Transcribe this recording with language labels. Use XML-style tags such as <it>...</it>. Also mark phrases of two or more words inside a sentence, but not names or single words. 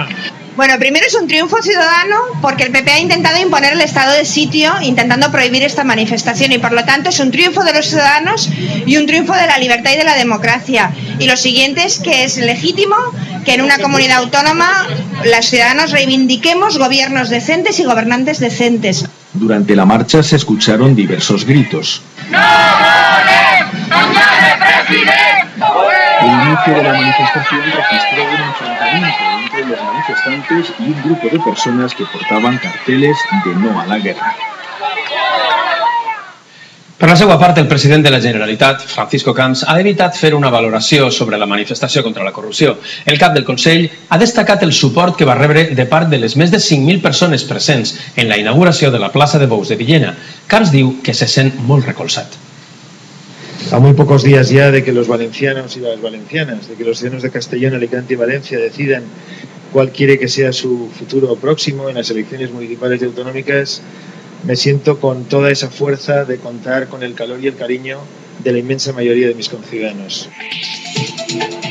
<es>Bueno, primero es un triunfo ciudadano porque el PP ha intentado imponer el estado de sitio intentando prohibir esta manifestación y por lo tanto es un triunfo de los ciudadanos y un triunfo de la libertad y de la democracia. Y lo siguiente es que es legítimo que en una comunidad autónoma los ciudadanos reivindiquemos gobiernos decentes y gobernantes decentes. Durante la marcha se escucharon diversos gritos.</es> <ca>¡No volem canviar de president!</ca> <es>El inicio de la manifestación registró un enfrentamiento entre los manifestantes y un grupo de personas que portaban carteles de no a la guerra.</es> <ca>Per la seva part, el president de la Generalitat, Francisco Camps, ha evitat fer una valoració sobre la manifestació contra la corrupció. El cap del Consell ha destacat el suport que va rebre de part de les més de 5.000 persones presents en la inauguració de la plaça de Bous de Villena. Camps diu que se sent molt recolzat.</ca> <es>A muy pocos días ya de que los valencianos y las valencianas, de que los ciudadanos de Castellón, Alicante y Valencia decidan cuál quiere que sea su futuro próximo en las elecciones municipales y autonómicas, me siento con toda esa fuerza de contar con el calor y el cariño de la inmensa mayoría de mis conciudadanos.</es>